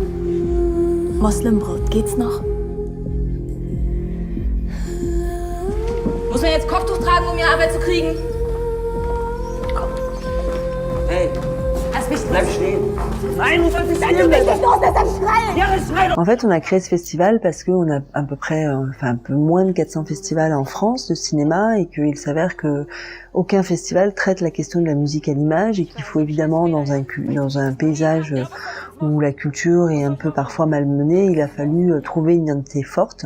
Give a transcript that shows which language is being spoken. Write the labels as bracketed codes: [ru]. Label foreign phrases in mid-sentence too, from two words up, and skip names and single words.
[de] Moslembraut, geht's noch? Muss man jetzt Kopftuch tragen, um ihre Arbeit zu kriegen? Komm. Hey, Lass mich bleib stehen. Nein, du sollst nicht stehen. Du bist nicht los, lass mich schreien! Ja, schrei doch. [fr] En fait, on a créé ce festival parce qu'on a à peu près, un peu moins de 400 festivals en France de cinéma et qu'il s'avère que aucun festival traite la question de la musique à l'image et qu'il faut évidemment dans un paysage où la culture est un peu parfois malmenée, il a fallu trouver une identité forte.